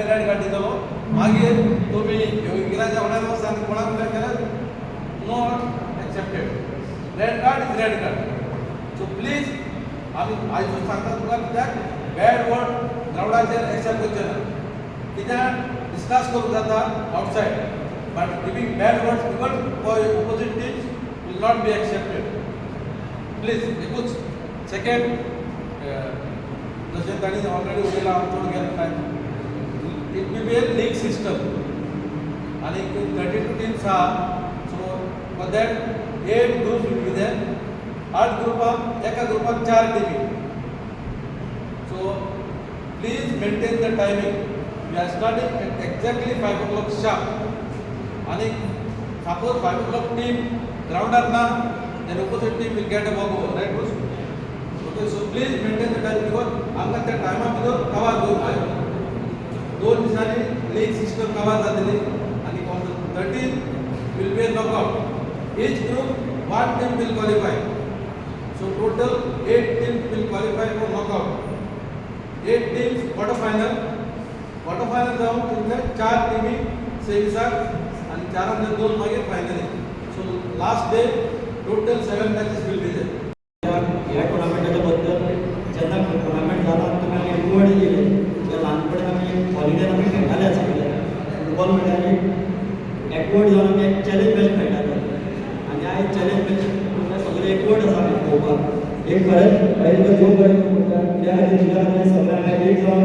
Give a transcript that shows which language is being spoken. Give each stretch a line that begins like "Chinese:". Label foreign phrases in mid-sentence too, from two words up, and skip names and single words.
Konkani: रेड कार्ड दितलो मागीर तुमी इंग्रजा फुड्यान वचून कोणाक कितें केलें
English: no accepted red card is red card so please
Konkani: आमी आयजूच सांगता तुका कित्याक
English: bad word
Konkani: ग्रावंडाचेर एक्सेप्ट करचे ना कित्याक डिस्कस करूंक जाता आउटसायड
English: but giving bad words even for opposite teams will not be accepted. Please,
Konkani: एकूच सेकंड जशें ताणी ऑलरेडी उलयलां चड गेलो काय
English: it will be a league system
Konkani: आनी 32 टीम्स आहा
English: so for that 8 groups will be there
Konkani: 8 ग्रुपाक एका ग्रुपाक
English: 4 teams so please maintain the timing we are starting at exactly 5 o'clock sharp
Konkani: आनी
English: सपोज 5 o'clock टीम
Konkani: groundar na
English: then opposite team will get a walk over right boss okay so please maintain the time because
Konkani: आमकां त्या टाइमा भितर कवर करून आयो 2 दिसांनी लीग सिस्टम कवर जातली आणि
English: on the 13th will be a knockout each group one team will qualify so total 8 teams will qualify for knockout 8 teams quarter final
Konkani: जाऊन तिथले 4 टीमी सेमीसाक आणि 4 मध्ये 2 मागीर फायनल
English: So last day total 7 matches will be there.
Konkani: या टुर्नामेंटाच्या बद्दल जेन्ना टुर्नामेंट जाता तुमी आमी एकवट येयले तेन्ना ल्हानपणी आमी हॉलिडेन आमी खेळटाले आसतले फुटबॉल म्हणटाले एकवट जावन आमी एक चॅलेंज मॅच खेळटाले आनी आयज चॅलेंज मॅच सगळे एकवट आसा आमी पळोवपाक एक खरेंच आयज तो खूब बरें म्हणटा कित्याक आयज तुमच्या सगळ्यांक एक जावन